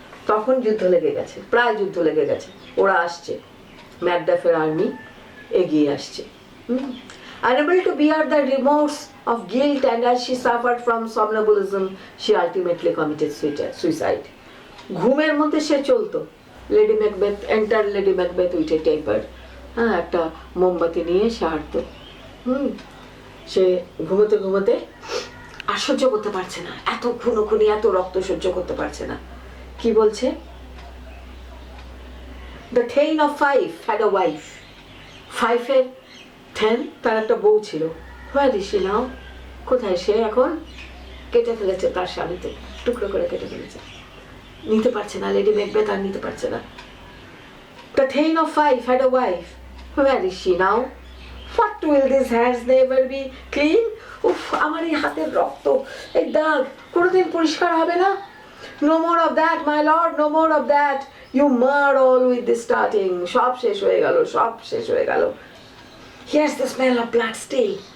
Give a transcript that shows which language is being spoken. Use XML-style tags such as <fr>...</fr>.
<bn>তখন যুদ্ধ লেগে গেছে, প্রায় যুদ্ধ লেগে গেছে, ওরা আসছে, ম্যাকডাফের আর্মি এগিয়ে আসছে।</bn> <en>Unable to bear the remorse of guilt, and as she suffered from somnambulism, she ultimately committed suicide.</en> <bn>ঘুমের মধ্যে সে চলতো, lady Macbeth, enter lady Macbeth with a টেপার, হ্যাঁ, একটা মোমবাতি নিয়ে সে হাঁটতো। সে ঘুমোতে ঘুমোতে আর সহ্য করতে পারছে না, এত খুনোখুনি, এত রক্ত সহ্য করতে পারছে না। কি বলছে?</bn> <en>The Thane of Fife had a wife.</en> <bn>ফাইফের then, তার একটা বউ ছিল।</bn> <en>Where is she now?</en> <bn>কোথায় সে এখন? কেটে ফেলেছে তার স্বামীতে, টুকরো করে কেটে ফেলেছে, নিতে পারছে না, লেডি ম্যাকবেথ আর নিতে পারছে না।</bn> <en>The Thane of Fife had a wife. Where is she now? What will these hands never be clean?</en> <bn>উফ, আমার এই হাতের রক্ত, এই দাগ কোনোদিন পরিষ্কার হবে না।</bn> <en>No more of that, my lord, no more of that. You marred all with the starting.</en> <bn>সব শেষ হয়ে গেল, সব শেষ হয়ে গেল।</bn> <en>Here's the smell of blood still.</en>